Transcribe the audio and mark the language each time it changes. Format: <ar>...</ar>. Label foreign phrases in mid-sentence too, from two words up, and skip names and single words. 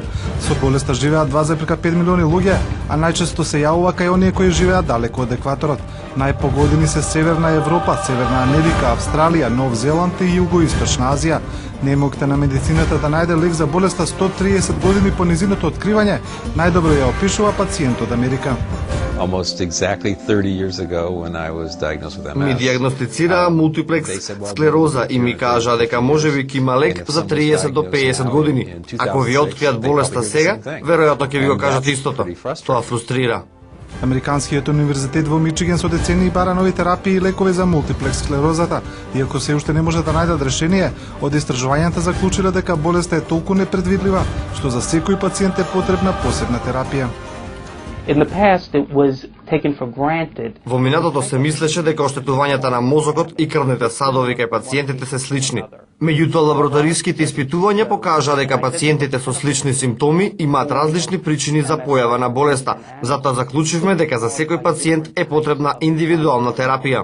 <mk>Со болеста живеат 2,5 милиони луѓе, а најчесто се јавува кај оние кои живеат далеко од екваторот. Најпогодени се Северна Европа, Северна Америка, Австралија, Нов Зеланд и Југоисточна Азија. Немокта на медицината да најде лек за болеста 130 години по низиното откривање, најдобро ја опишува пациент од Америка.</mk> <en>Almost exactly 30 years ago when I was diagnosed with MS.</en> <mk>Ми диагностицираа мултиплекс склероза и ми кажаа дека можеби ќе има лек за 30 до 50 години. Ако ви откријат болеста сега, веројатно ќе ви го кажат истото. Тоа фрустрира. Американскиот универзитет во Мичиген со децении бара нови терапии и лекови за мултиплекс склерозата, иако се уште не може да најдат решение. Од истражувањата заклучиле дека болеста е толку непредвидлива што за секој пациент е потребна посебна терапија.</mk> <en>In the past, it was taken for granted.</en> <mk>Во минатото се мислеше дека оштетувањата на мозокот и крвните садови кај пациентите се слични. Меѓутоа, лабораториските испитувања покажаа дека пациентите со слични симптоми имаат различни причини за појава на болеста. Затоа заклучивме дека за секој пациент е потребна индивидуална терапија.</mk>